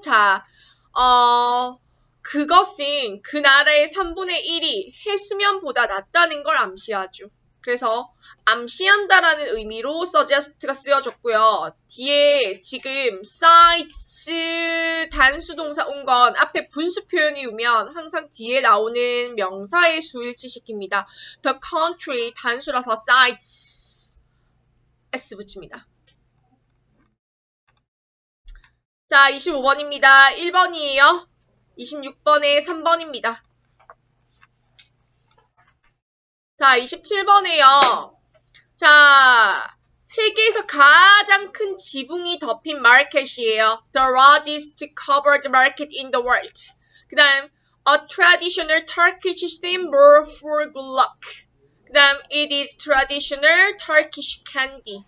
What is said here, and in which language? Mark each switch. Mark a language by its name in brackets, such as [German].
[Korean] 자, 그것은 그 나라의 3분의 1이 해수면보다 낮다는 걸 암시하죠. 그래서 암시한다라는 의미로 suggest가 쓰여졌고요. 뒤에 지금 sites 단수동사 온 건 앞에 분수 표현이 오면 항상 뒤에 나오는 명사의 수 일치시킵니다. [English] The country [Korean] 단수라서 sites s 붙입니다. 자, 25번입니다. 1번이에요. 26번에 3번입니다. 자, 27번에요. 자, 세계에서 가장 큰 지붕이 덮인 마켓이에요. [English] The largest covered market in the world. [Korean] 그 다음, [English] a traditional Turkish symbol for good luck. [Korean] 그 다음, [English] it is traditional Turkish candy.